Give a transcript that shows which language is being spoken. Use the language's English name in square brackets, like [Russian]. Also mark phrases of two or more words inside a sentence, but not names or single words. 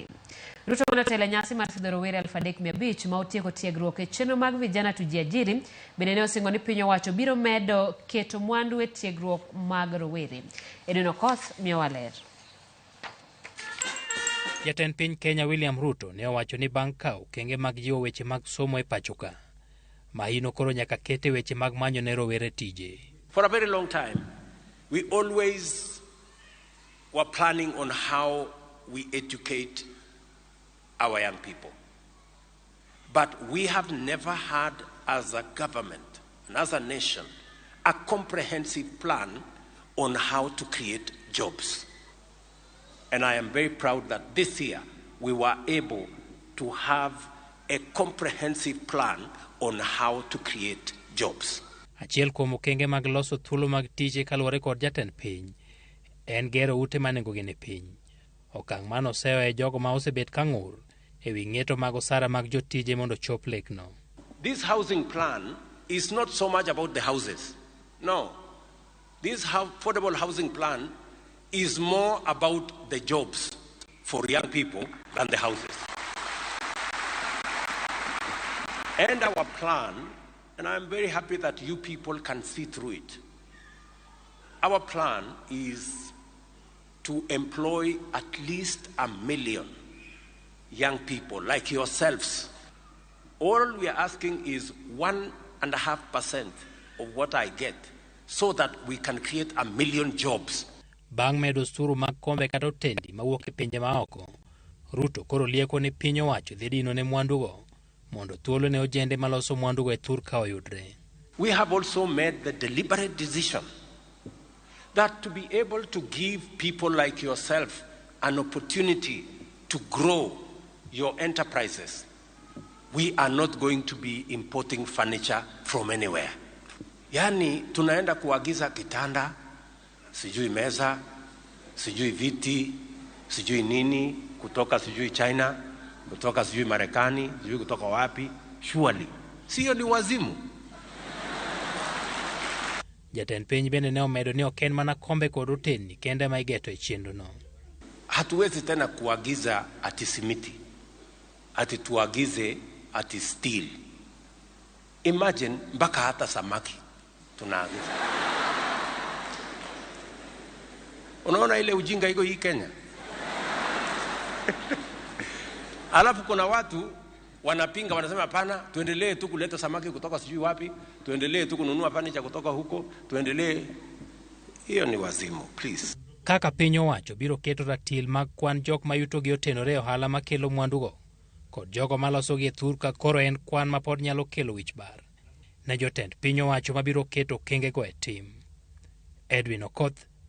[Luo (Kenya and Tanzania)] Ruto manotelo e nyasi mar sidho rowere 3,500 ma otieko tiegruok e chenro mag [Swahili] vijana tujiajiri [Luo (Kenya and Tanzania)] bende ne osingo ni piny owacho biro medo keto mwandu e tiegruok mag rowere. Edwin Okoth miyowa ler. Jatend piny Kenya William Ruto ne owacho ni bang' kawo okenge mag jiwo weche mag somo e pachoka, mahino koro nyaka kete weche mag manyo ne rowere tije. [English] For a very long time, we always were planning on how we educate our young people. But we have never had, as a government and as a nation, a comprehensive plan on how to create jobs. And I am very proud that this year we were able to have a comprehensive plan on how to create jobs. [Luo (Kenya and Tanzania)] Achiel kuom okenge mag loso thuolo mag tije kaluwore kod jatend piny en gero ute manengogi ni piny. Okang' mano osewe jogo ma osebet ka ng'ur e wi ng'eto mag osara mag jotije mondo chop lekno. [English] This housing plan is not so much about the houses. No. This affordable housing plan is more about the jobs for young people than the houses. And our plan, and I'm very happy that you people can see through it, our plan is to employ at least 1 million young people like yourselves. All we are asking is 1.5% of what I get so that we can create 1 million jobs. [Luo (Kenya and Tanzania)] Bang' medo osuru mag kombe kata otendi mawuok e pinje maoko, Ruto koro lieko ni piny owacho dhi dino ne mwandugo mondo thuolo ne ojende maloso mwandugo e thurka oyudre. [English] We have also made the deliberate decision that to be able to give people like yourself an opportunity to grow your enterprises, we are not going to be importing furniture from anywhere. [Swahili] Yani tunaenda kuagiza kitanda, sijui meza, sijui viti, sijui nini, kutoka sijui China, kutoka sijui Marekani, sijui kutoka wapi, surely. Siyo ni wazimu. [Luo (Kenya and Tanzania)] Jatend piny bende ne omedo ni oken mana kombe kod oteni kende ma igeto e chenrono. [Swahili] Hatuwezi tena kuagiza ati simiti, ati tuagize ati steel. Imagine mpaka hata samaki tunaagiza. Unaona ile ujinga iko hii Kenya? Alafu kuna watu wanapinga, wanasema hapana, tuendelee tu kuleta samaki kutoka sijui wapi, tuendelee tu kununua furniture kutoka huko, tuendelee. Hiyo ni wazimu, please. [Luo (Kenya and Tanzania)] Kaka piny owacho biro keto ratil mag kwan jok mayuto gi otenore e ohala makelo mwandugo kod jogo maloso gi e thurka koro en kwan ma pod nyalo kelo wich bar ne jotend piny owacho mabiro keto okengego e tim. Edwin Okoth,